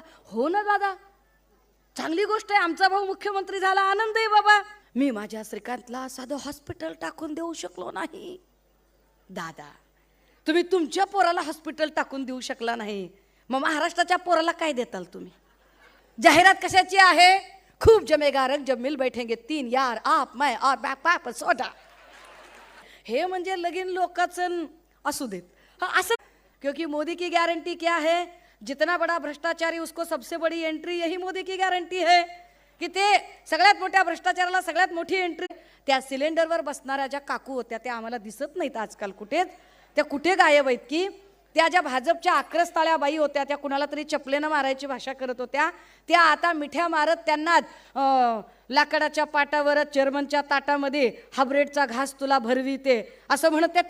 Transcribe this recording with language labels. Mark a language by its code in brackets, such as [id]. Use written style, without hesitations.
[mr] हो ना दादा, चांगली गोष्ट आहे. आमचा भाऊ मुख्यमंत्री झाला, आनंद आहे बाबा. मी माझ्या श्रीकांतला साधं हॉस्पिटल टाकून देऊ शकलो नाही. दादा, तुम्ही तुमच्या पोराला हॉस्पिटल टाकून देऊ शकला नाही, मग महाराष्ट्राच्या पोराला काय देताल तुम्ही? जाहिरात कशाची आहे? [hi] खूप जमेगा रंग जब मिल बैठेंगे तीन यार, आप मैं और बैक पाप सोडा. [mr] हे म्हणजे लगीन लोकांचं असू देत. [hi] हाँ असं, क्योंकि मोदी की गारंटी क्या है? जितना बड़ा भ्रष्टाचारी उसको सबसे बड़ी एंट्री. यही मोदी की गारंटी है की [mr] ते सगळ्यात मोठ्या भ्रष्टाचाराला सगळ्यात मोठी एंट्री. त्या सिलेंडरवर बसणाऱ्या ज्या काकू होत्या त्या आम्हाला दिसत नाहीत आजकाल कुठेच. त्या कुठे गायब आहेत की? त्या ज्या भाजपच्या आक्रस्ताळ्या बाई होत्या, त्या कुणाला तरी चपलेनं मारायची भाषा करत होत्या, त्या आता मिठ्या मारत त्यांना लाकडाच्या पाटावरच चेअरमनच्या ताटामध्ये हाब्रेडचा घास तुला भरविते असं म्हणत त्या